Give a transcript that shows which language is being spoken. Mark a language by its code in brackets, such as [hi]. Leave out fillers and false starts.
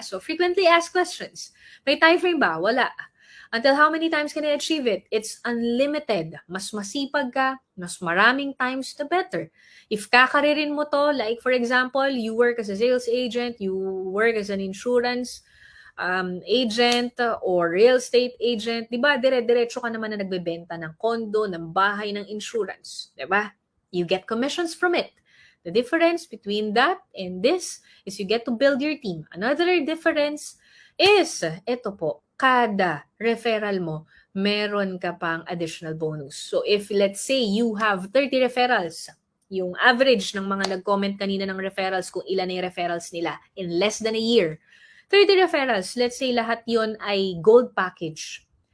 [en] So, frequently asked questions. [tl] May time frame ba? Wala. [en] Until how many times can I achieve it? It's unlimited. [tl] Mas masipag ka, mas maraming times, [en] the better. If [tl] kakaririn mo to, [en] like for example, you work as a sales agent, you work as an insurance agent or real estate agent, [tl] di ba? Dire-diretso ka naman na nagbebenta ng kondo, ng bahay, ng insurance. Di ba? [en] You get commissions from it. The difference between that and this is you get to build your team. Another difference is, [tl] ito po, kada referral mo, meron ka pang additional bonus. [en] So if let's say you have 30 referrals, [tl] yung average ng mga nag-comment kanina ng referrals, kung ilan na yung referrals nila in less than a year, 30 referrals, let's say lahat yon ay gold package.